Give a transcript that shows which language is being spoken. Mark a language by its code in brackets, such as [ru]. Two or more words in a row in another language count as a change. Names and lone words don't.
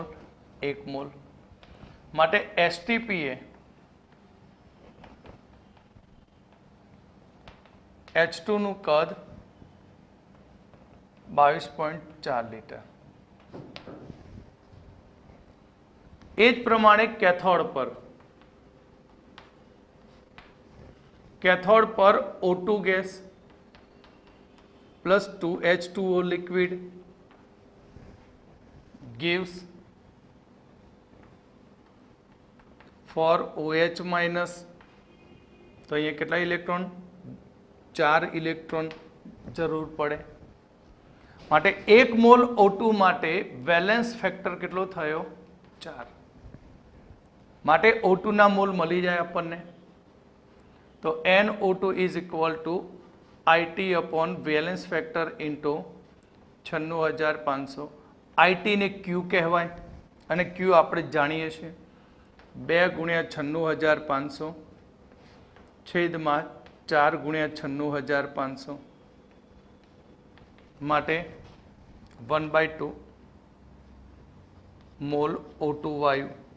[gu] 1 મોલ. માટે STPA H2 નું કદ 22.4 લીટર. એ જ પ્રમાણે કેથોડ પર O2 [en] gas plus [gu] 2H2O [en] liquid gives 4OH minus. [gu] તો અહીંયા કેટલા ઇલેક્ટ્રોન? 4 ઇલેક્ટ્રોન જરૂર પડે. માટે 1 મોલ O2 માટે [en] valence factor [gu] કેટલો થયો? 4. માટે O2 ના મોલ મળી જાય આપણને. [en] તો NO2 is equal to IT upon valence factor into 96500. [gu] IT ને Q કહેવાય અને Q આપણે જાણીએ છીએ 2 ગુણ્યા 96500 છેદમાં 4 ગુણ્યા 96500 માટે 1/2 મોલ O2 વાયુ.